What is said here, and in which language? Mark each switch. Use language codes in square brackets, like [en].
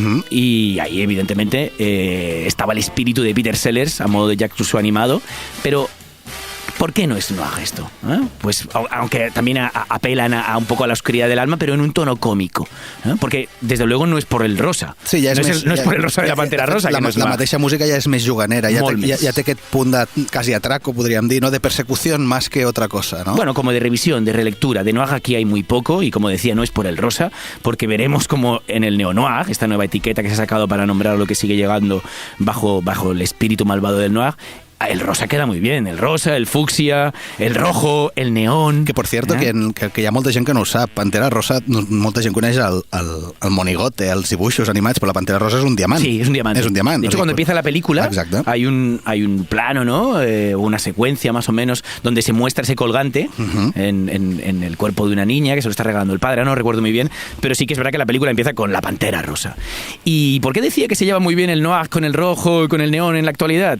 [es] Y ahí, evidentemente, estaba el espíritu de Peter Sellers a modo de Jack Russo animado. Pero ¿por qué no es noir esto? Pues aunque también apelan a un poco a la oscuridad del alma, pero en un tono cómico. Porque, desde luego, no es por el rosa. Sí, no es por el rosa de la Pantera Rosa. [ca] La mateixa música ja és més juganera, ja té aquest punt de quasi atraco, podríem dir, ¿no? [es] De persecución más que otra cosa, ¿no? Bueno, como de revisión, de relectura. De noir aquí hay muy poco y, como decía, no es por el rosa, porque veremos como en el neo-noir, esta nueva etiqueta que se ha sacado para nombrar lo que sigue llegando bajo el espíritu malvado del noir, el rosa queda muy bien, el rosa, el fucsia, el rojo, el neón... Que, por cierto, [ca] que hi ha molta gent que no ho sap. Pantera Rosa, molta gent coneix el monigote, els dibuixos animats, però la Pantera Rosa és un diamant. [es] Sí, es un diamante. Es un diamante. De hecho, cuando empieza la película, hay un plano, ¿no? Una secuencia, más o menos, donde se muestra ese colgante en el cuerpo de una niña que se lo está regalando el padre, no recuerdo muy bien, pero sí que es verdad que la película empieza con la Pantera Rosa. ¿Y por qué decía que se lleva muy bien el noir con el rojo y con el neón en la actualidad?